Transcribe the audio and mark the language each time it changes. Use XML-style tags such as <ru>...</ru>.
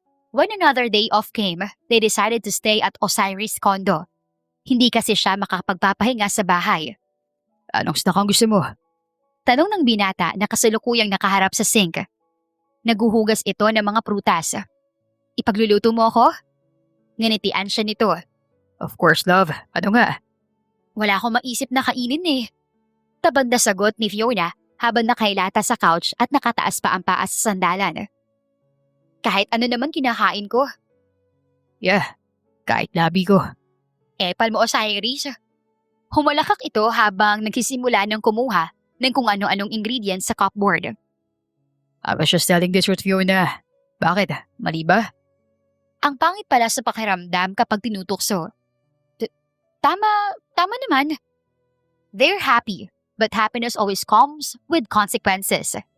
<en>When another day off came, they decided to stay at Osiris condo.</en> <tl>Hindi kasi siya makapagpapahinga sa bahay. Anong snack ang gusto mo? Tanong ng binata na kasalukuyang nakaharap sa sink. Naguhugas ito ng mga prutas. Ipagluluto mo ako? Nganitian siya nito.</tl> <en>Of course, love.</en> <tl>Ano nga? Wala akong maisip na kainin eh. Tabad na sagot ni Fiona habang nakailata sa couch at nakataas pa ang paa sa sandalan. Kahit ano naman kinakain ko. Yeah, kahit labi ko. Epal mo, Osiris. Humalakak ito habang nagsisimula ng kumuha ng kung ano-anong ingredients sa cupboard.</tl> <en>I was just telling this with Fiona.</en> <tl>Bakit? Mali ba? Ang pangit pala sa pakiramdam kapag tinutukso. Tama naman.</tl> <en>They're happy, but happiness always comes with consequences.</en>